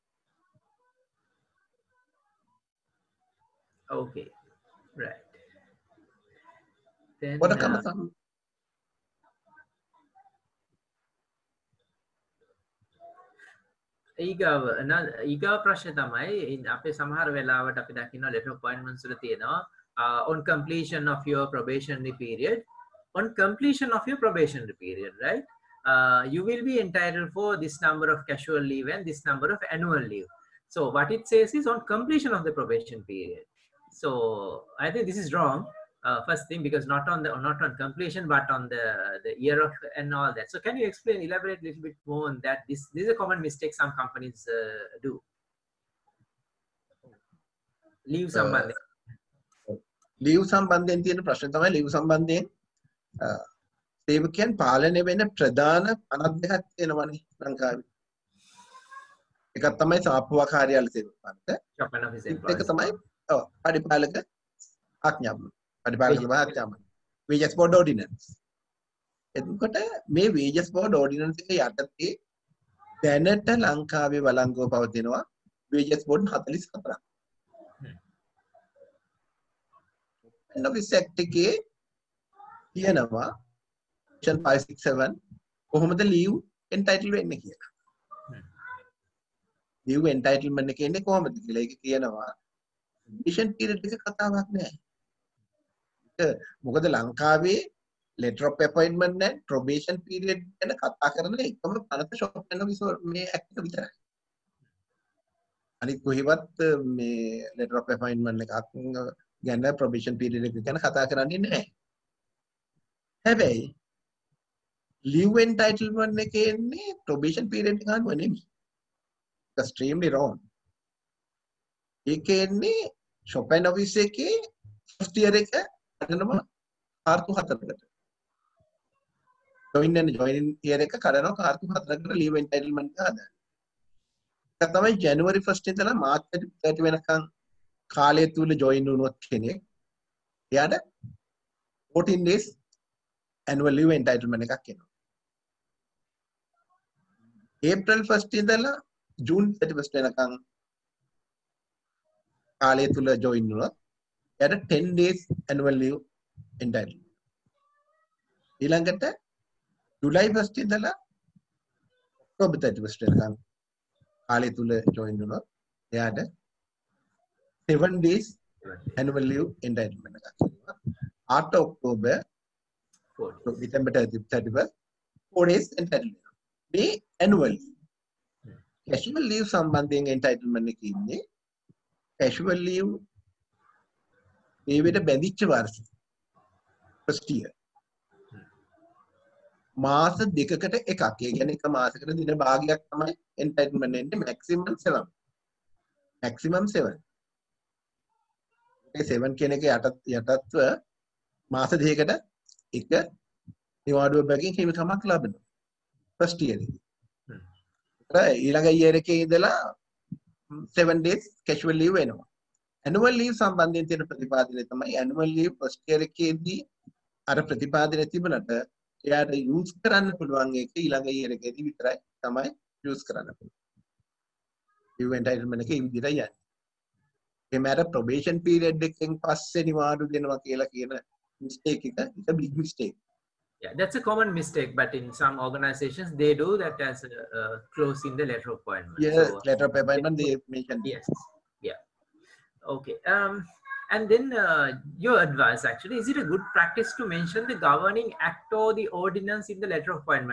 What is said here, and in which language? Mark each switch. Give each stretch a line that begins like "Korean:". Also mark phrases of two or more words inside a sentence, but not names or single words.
English: Okay, right.
Sinhala: Then ඊගාව ප්‍රශ්නේ තමයි අපේ සමහර වෙලාවට අපි දකිනවා
English: letter of appointments
Sinhala: වල තියෙනවා
English: on completion of your probationary period. On completion of your probationary period, right? You will be entitled for this number of casual leave and this number of annual leave. So what it says is on completion of the probation period. So I think this is wrong. First thing, because not on completion, but on the year of and all that. So can you explain, elaborate a little bit more on that? This is a common mistake some companies do.
Sinhala: ලීව් සම්බන්ධයෙන් ලීව් සම්බන්ධයෙන් තියෙන ප්‍රශ්න තමයි ලීව් සම්බන්ධයෙන් සේවකයන් පාලනය වෙන ප්‍රධාන 52ක් තියෙනවනේ ලංකාවේ. එකක් තමයි සාප්පුවා කාර්යාල සේවක පනත.
English: shop and office
Sinhala: එක
English: employees.
Sinhala: තමයි පරිපාලක ආඥාව. පරිපාලක ආඥාව.
English: wages board ordinance.
Sinhala: එතකොට මේ
English: wages board ordinance
Sinhala: එක යටතේ දැනට ලංකාවේ වළංගුව පවතිනවා
English: wages board
Sinhala: 44ක්.
English: and office act
Sinhala: එකේ කියනවා
English: section 567 කොහොමද leave entitled
Sinhala: වෙන්නේ කියලා.
English: leave entitlement
Sinhala: එක ඉන්නේ කොහොමද කියලා. ඒක කියනවා
English: probation period
Sinhala: එක කතාවක් නෑ. ඒක මොකද ලංකාවේ
English: letter of appointment and probation period
Sinhala: ගැන කතා කරන එකම පනත
English: shop and office
Sinhala: මේ act එක විතරයි. අනිත් කොහෙවත් මේ
English: letter of appointment
Sinhala: එකක් ගැන
English: probation period
Sinhala: එක ගැන කතා කරන්නේ නැහැ. හැබැයි
English: leave entitlement
Sinhala: එකේ ඉන්නේ
English: probation period
Sinhala: එක ගන්නව නෙමෙයි.
English: extremely wrong.
Sinhala: ඒකේ ඉන්නේ
English: shop and office
Sinhala: එකේ
English: first year
Sinhala: එක අදනම කාර්තු 4කට.
English: joining year
Sinhala: එක කරනවා කාර්තු 4කට
English: leave entitlement
Sinhala: එක හදන්න. ඒක තමයි January 1st ඉඳලා March 30 වෙනකන් කාලය තුල join වුණොත් කෙනෙක් එයාට
English: 14 days annual leave entitlement
Sinhala: එකක් එනවා. April 1st ඉඳලා June 31st වෙනකන් කාලය තුල join වුණොත් එයාට
English: 10 days annual leave entitlement.
Sinhala: ඊළඟට July 1st ඉඳලා October 31st වෙනකන් කාලය තුල join වුණොත් එයාට
English: 7 days annual leave entitlement
Sinhala: එකක් එනවා.
English: After October December 31st 4 days entitlement.
Sinhala: මේ
English: annual leave. Casual leave
Sinhala: සම්බන්ධයෙන් entitlement එක ඉන්නේ
English: casual leave
Sinhala: මේ විදිහට බැඳිච්ච වර්ෂ
English: first year
Sinhala: මාස දෙකකට එකක්. ඒ කියන්නේ එක මාසයකට දින භාගයක් තමයි entitlement එන්නේ maximum 7.
English: maximum 7.
Sinhala: ඒ 7 කියන එක යටත්ව මාස දෙකකට එක නිවාඩුව බැගින් හිමිකමක් ලැබෙනවා.
English: first year
Sinhala: එකේ. ඊළඟ year එකේ ඉඳලා
English: 7 days casual leave
Sinhala: වෙනවා.
English: annual leave
Sinhala: සම්බන්ධයෙන් තියෙන ප්‍රතිපාදනය තමයි
English: annual leave first year
Sinhala: එකේදී අර ප්‍රතිපාදනය තිබුණට එයාට use කරන්න පුළුවන් එක ඊළඟ year එකේදී විතරයි තමයි use කරන්න පුළුවන්.
English: leave entitlement
Sinhala: එක ඒ විදිහට යන්නේ. ඒ මාර
English: probation period
Sinhala: එකෙන් පස්සේ නිවාඩු දෙනවා කියලා කියන mistake එක
English: it's a big mistake. Yeah, that's a common mistake, but in some organizations they do that as a clause in the letter of appointment. Yes, so, letter of appointment they mentioned. Yes, yeah. Okay. And then your advice actually, is it a good practice to mention the governing act or the ordinance in the letter of appointment?